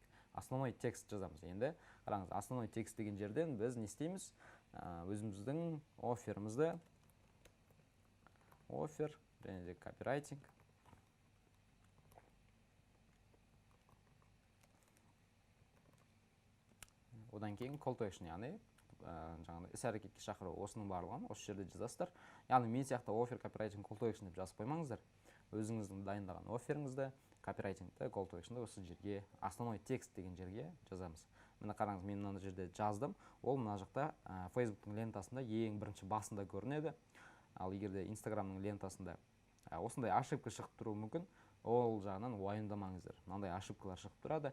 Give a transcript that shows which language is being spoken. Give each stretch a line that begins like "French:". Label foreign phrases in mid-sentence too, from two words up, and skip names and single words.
Russian: Основной текст
Kazakh: жазамыз. Енді қараңыз,
Russian: основной текст
Kazakh: деген жерден біз не істейміз? Өзіміздің офферімізді, оффер, және де копирайтинг. Одан кейін
English: call to action,
Kazakh: яғни жаңағыдай іс-әрекетке шақыру, осының барлығын осы жерде жазасыздар. Яғни мен сияқты оффер, копирайтинг,
English: call to action
Kazakh: деп жазып қоймаңыздар. Өзіңіздің дайындаған офферіңізді, копирайтингті,
English: call to action'ды
Kazakh: осы жерге,
Russian: основной текст
Kazakh: деген жерге жазамыз. Міне қараңыз, мен мына жерде жаздым. Ол мына жақта Facebook'тың лентасында ең бірінші басында көрінеді. Ал егерде Instagram'ның лентасында осындай ошибка шығып тұруы мүмкін. Ол жағынан уайымдамаңыздар. Мынандай ошибкалар шығып тұрады.